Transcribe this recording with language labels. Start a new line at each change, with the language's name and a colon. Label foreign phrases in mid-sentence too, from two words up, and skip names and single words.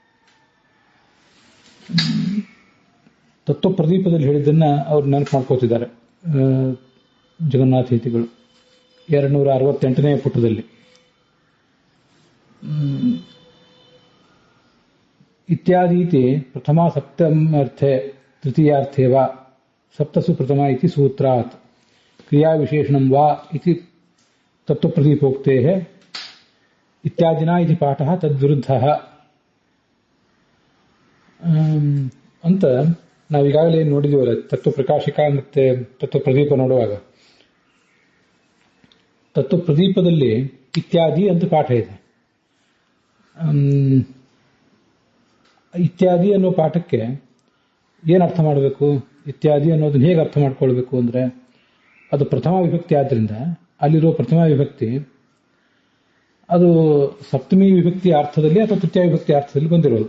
Kannada: ತತ್ವ ಪ್ರದೀಪದಲ್ಲಿ ಹೇಳಿದ್ದನ್ನ ಅವ್ರು ನೆನಪು ಮಾಡ್ಕೋತಿದ್ದಾರೆ ಜಗನ್ನಾಥ ಯತಿಗಳು 268ನೇ ಪುಟದಲ್ಲಿ.
Sanskrit: ಇತ್ಯಾದೀತಿ ಪ್ರಥಮ ಸಪ್ತಮ್ಯರ್ಥೆ ತೃತೀಯಾರ್ಥೇ ವಾ ಸಪ್ತಸು ಪ್ರಥಮ ಇತಿ ಸೂತ್ರಾತ್ ಕ್ರಿಯಾವಿಶೇಷಣಂ ವಾ ಇತಿ ತತ್ವಪ್ರದೀಪೋಕ್ತೇಃ ಇತ್ಯಾದಿನಾ ಇತಿ ಪಾಠಃ ತದ್ವಿರುದ್ಧಃ
Kannada: ಅಂತ ನಾವೀಗಾಗಲೇ ನೋಡಿದೀವಲ್ಲ. ತತ್ವಪ್ರಕಾಶಿಕ ಮತ್ತೆ ತತ್ವಪ್ರದೀಪ ನೋಡುವಾಗ ತತ್ವಪ್ರದೀಪದಲ್ಲಿ ಇತ್ಯಾದಿ ಅಂತ ಪಾಠ ಇದೆ. ಇತ್ಯಾದಿ ಅನ್ನೋ ಪಾಠಕ್ಕೆ ಏನು ಅರ್ಥ ಮಾಡಬೇಕು, ಇತ್ಯಾದಿ ಅನ್ನೋದನ್ನ ಹೇಗೆ ಅರ್ಥ ಮಾಡ್ಕೊಳ್ಬೇಕು ಅಂದರೆ, ಅದು ಪ್ರಥಮ ವಿಭಕ್ತಿ ಆದ್ದರಿಂದ ಅಲ್ಲಿರೋ ಪ್ರಥಮ ವಿಭಕ್ತಿ ಅದು ಸಪ್ತಮಿ ವಿಭಕ್ತಿ ಅರ್ಥದಲ್ಲಿ ಅಥವಾ ತೃತೀಯ ವಿಭಕ್ತಿ ಅರ್ಥದಲ್ಲಿ ಬಂದಿರೋದು.